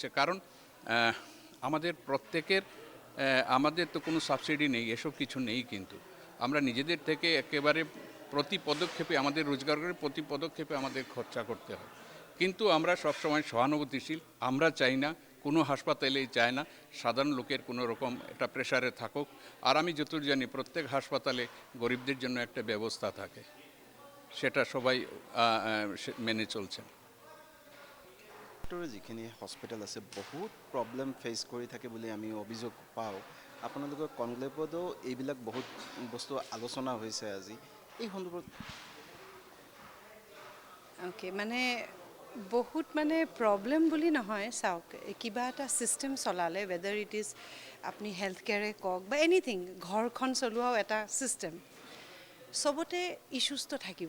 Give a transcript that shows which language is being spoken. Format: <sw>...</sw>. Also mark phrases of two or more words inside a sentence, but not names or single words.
<bn>কারণ আমাদের প্রত্যেকের, আমাদের তো কোনো সাবসিডি নেই, এসব কিছু নেই, কিন্তু আমরা নিজেদের থেকে একেবারে প্রতি পদক্ষেপে আমাদের রোজগার করে প্রতি পদক্ষেপে আমাদের খরচা করতে হয়। কিন্তু আমরা সবসময় সহানুভূতিশীল। আমরা চাই না কোনো হাসপাতালেই চায় না সাধারণ লোকের কোনো রকম একটা প্রেশারে থাকুক। আর আমি যতদূর জানি প্রত্যেক হাসপাতালে গরিবদের জন্য একটা ব্যবস্থা থাকে, সেটা সবাই মেনে চলছেন।</bn> <as>যিখিনি হস্পিটেল আছে বহুত</as> <en>problem face</en> <as>কৰি থাকে বুলি আমি অভিযোগ পাওঁ। আপোনালোকৰ কনক্লেভতো এইবিলাক বহুত বস্তু আলোচনা হৈছে আজি এই সন্দৰ্ভত। অ'কে, মানে বহুত মানে প্ৰব্লেম বুলি নহয়, চাওক কিবা এটা ছিষ্টেম চলালে</as> <en>whether it is</en> <as>আপুনি</as> <en>health care</en> <as>কওক বা এনিথিং, ঘৰখন চলোৱাও এটা ছিষ্টেম, চবতে ইছ্যুজটো থাকিব।</as>